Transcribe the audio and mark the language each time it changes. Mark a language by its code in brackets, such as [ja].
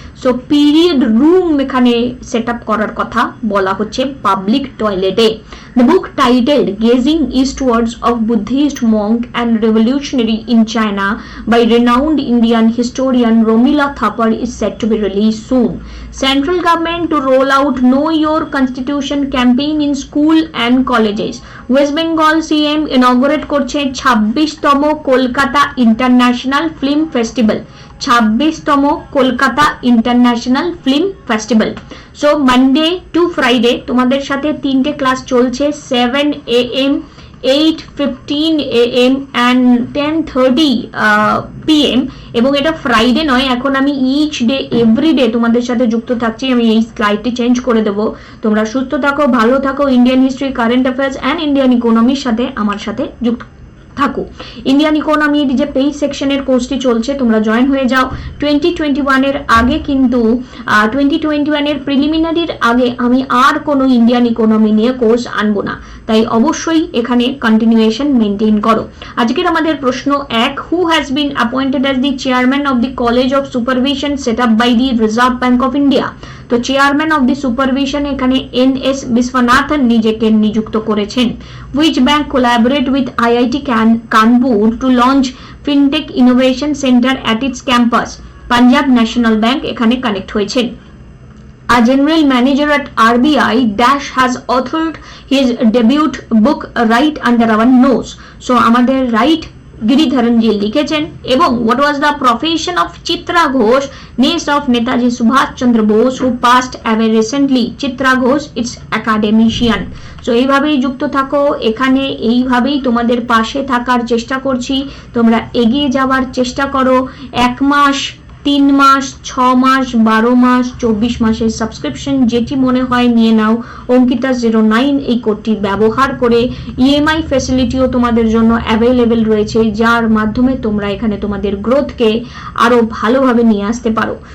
[bn] So period room এখানে set up করার কথা বলা হচ্ছে পাবলিক টয়লেটে। [en] The book titled Gazing Eastwards of Buddhist Monk and Revolutionary in China by renowned Indian historian Romila Thapar is set to be released soon. Central government to roll out Know Your Constitution campaign in school and colleges. West Bengal CM inaugurate [bn] করছে 26তম Kolkata international film festival. 26তম Kolkata international film festival. So Monday to Friday তোমাদের সাথে 3টে class চলছে, 7 AM [en] 8:15 AM and 10:30 PM, [bn] এবং এটা Friday নয়, এখন আমি ইচ ডে এভরিডে তোমাদের সাথে যুক্ত থাকছি। আমি এই স্লাইডটি চেঞ্জ করে দেবো। তোমরা সুস্থ থাকো, ভালো থাকো, Indian history, current affairs and Indian ইকোনমির সাথে আমার সাথে যুক্ত থাকো। ইন্ডিয়ান ইকোনমির যে পেই সেকশনের কোর্সটি চলছে, তোমরা জয়েন হয়ে যাও। 2021 এর আগে কিন্তু 2021 এর প্রিলিমিনারির আগে আমি আর কোনো ইন্ডিয়ান ইকোনমি নিয়ে কোর্স আনবো না, তাই অবশ্যই এখানে কন্টিনিউয়েশন মেনটেন করো। আজকের আমাদের প্রশ্ন 1, [en] Who has been appointed as the chairman of the College of Supervision set up by the Reserve Bank of India? [bn] তো চেয়ারম্যান অফ দি সুপারভিশন এখানে NS বিশ্বনাথন নিজেকে নিযুক্ত করেছেন। [en] Which bank collaborate with IIT Kanpur to launch FinTech Innovation Center at its campus? [bn] Punjab national bank এখানে connect হয়েছেন। [en] A general manager at RBI Dash has authored his debut book Right Under Our Nose. [bn] So আমাদের right গিরিধরনজি লিখেছেন। এবং [en] what was the profession of Chitra Ghosh, niece of Netaji Subhash Chandra Bose, who passed away recently? Chitra Ghosh it's academician. [bn] So এইভাবেই যুক্ত থাকো, এখানে এইভাবেই তোমাদের পাশে থাকার চেষ্টা করছি। তোমরা এগিয়ে যাওয়ার চেষ্টা করো। 1 মাস, 3 মাস, 6 মাস, 12 মাস, 24 মাসের সাবস্ক্রিপশন যেটি মনে হয় নিয়ে নাও। অঙ্কিতা 09 এই কোডটি ব্যবহার করে EMI ফ্যাসিলিটিও তোমাদের জন্য অ্যাভেলেবেল রয়েছে, যার মাধ্যমে তোমরা এখানে তোমাদের গ্রোথকে আরো ভালোভাবে নিয়ে আসতে পারো।